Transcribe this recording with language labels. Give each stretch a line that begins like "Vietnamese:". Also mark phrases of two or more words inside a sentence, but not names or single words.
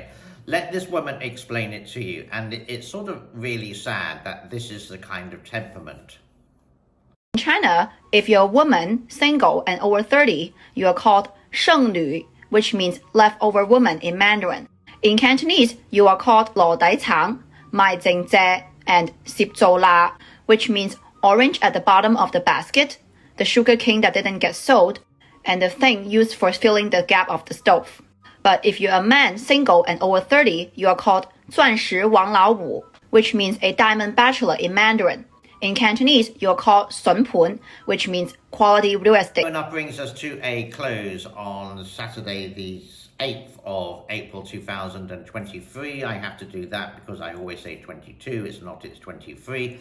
English: Let this woman explain it to you, and it's sort of really sad that this is the kind of temperament. In China, if you're a woman, single, and over 30, you are called 剩女, which means leftover woman in Mandarin. In Cantonese, you are called 羅底橙, 賣剩蔗, and 攝做啦, which means orange at the bottom of the basket, the sugar cane that didn't get sold, and the thing used for filling the gap of the stove. But if you're a man, single, and over 30, you are called 钻石王老五, which means a diamond bachelor in Mandarin. In Cantonese, you're called 笋盘, which means quality real estate. And that brings us to a close on Saturday, the 8th of April 2023. I have to do that because I always say 22, it's not, it's 23.